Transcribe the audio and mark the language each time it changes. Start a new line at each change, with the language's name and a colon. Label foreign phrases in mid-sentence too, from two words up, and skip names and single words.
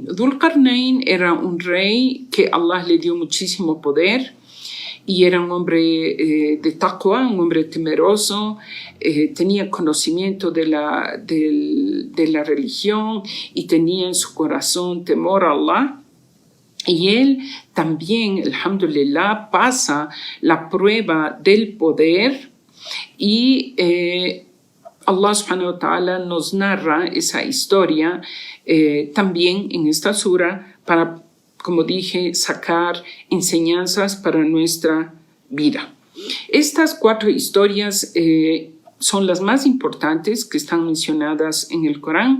Spanish: Dhul Qarnayn era un rey que Allah le dio muchísimo poder y era un hombre de taqwa, un hombre temeroso, tenía conocimiento de la religión y tenía en su corazón temor a Allah. Y él también,
Arabic: الحمد لله,
Spanish: pasa la prueba del poder y
Arabic: الله سبحانه وتعالى
Spanish: nos narra esa historia también en esta sura para, como dije, sacar enseñanzas para nuestra vida. Estas 4 historias son las más importantes que están mencionadas en el Corán.